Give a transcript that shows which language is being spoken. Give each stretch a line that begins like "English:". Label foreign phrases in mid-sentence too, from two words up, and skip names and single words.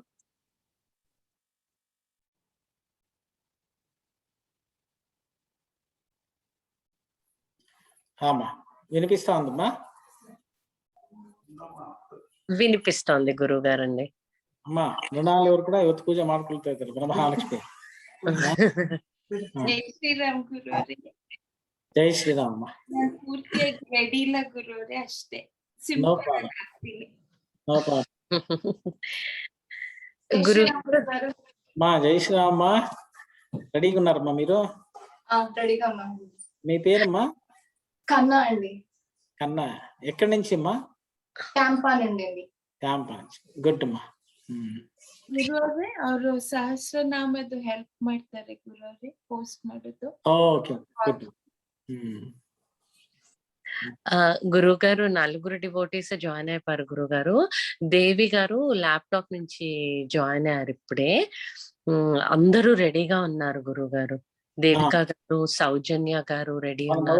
Telugu: వినిపిస్తా ఉందమ్మా? వినిపిస్తోంది గురుగారండి. అమ్మా మృణాలు ఎవరు కూడా యువత పూజ
Kannada: ಮಾಡ್ಕೊಳ್ತಾ ಇದ್ದಾರೆ
Telugu: ಬ್ರಹ್ಮಲಕ್ಷ್ಮಿ.
Kannada: ಜೈ ಶ್ರೀರಾಮ್ ಗುರುವರೇ. ಜೈ ಶ್ರೀರಾಮ್ ಅಮ್ಮ. ನಾನು ಪೂರ್ತಿಯಾಗಿ ರೆಡಿ ಇಲ್ಲ ಗುರುವರೇ, ಅಷ್ಟೇ ನೋ ಸಿಂಪಲ್ ಪ್ರಾಬ್ಲಮ್. ಆಗ್ತೀನಿ.
English: No problem.
Telugu: గురు మా జై శ్రీరామ్ అమ్మా. రెడీగా ఉన్నారమ్మా మీరు? రెడీగా ఉన్నాను. మీ పేరమ్మా? కన్నా అండి. కన్నా. ఎక్కడి నుంచి అమ్మా? ಕ್ಯಾಂಪಾ నుండి అండి. ಕ್ಯಾಂಪಾ నుంచి.
Kannada: ಗುಡ್ ಅಮ್ಮ. ಗುರುವರೇ ಅವರು ಸಹಸ್ರನಾಮದ ಹೆಲ್ಪ್ ಮಾಡ್ತಾರೆ ಗುರುವರೇ, ಪೋಸ್ಟ್ ಮಾಡೋದು.
English: Okay good.
Telugu: గురుగారు నలుగురు
English: devotees join
Telugu: అయిపోయారు గురుగారు. దేవి గారు ల్యాప్టాప్ నుంచి జాయిన్ అయ్యారు ఇప్పుడే. అందరూ రెడీగా ఉన్నారు గురుగారు. దేవిక గారు, సౌజన్య గారు రెడీ ఉన్నారు.